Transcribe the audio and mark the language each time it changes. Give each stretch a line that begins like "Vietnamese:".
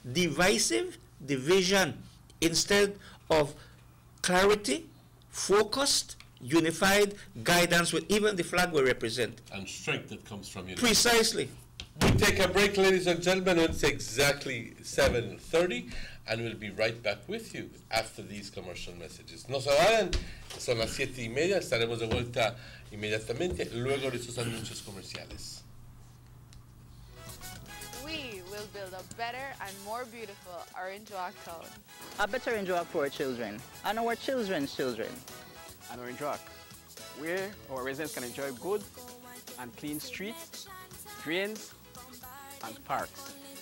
English: Divisive division instead of clarity, focused, unified guidance with even the flag we represent. And strength that comes from unity. Precisely. We take a break, ladies and gentlemen. It's exactly 7:30, and we'll be right back with you after these commercial messages.
Spanish: No se vayan, son las 7:30. Estaremos de vuelta inmediatamente luego de sus anuncios comerciales.
English: We will build a better and more beautiful Orange Walk town. A better Orange Walk for our children and our children's children. An Orange Walk, where our residents can enjoy good and clean streets, drains, and parks.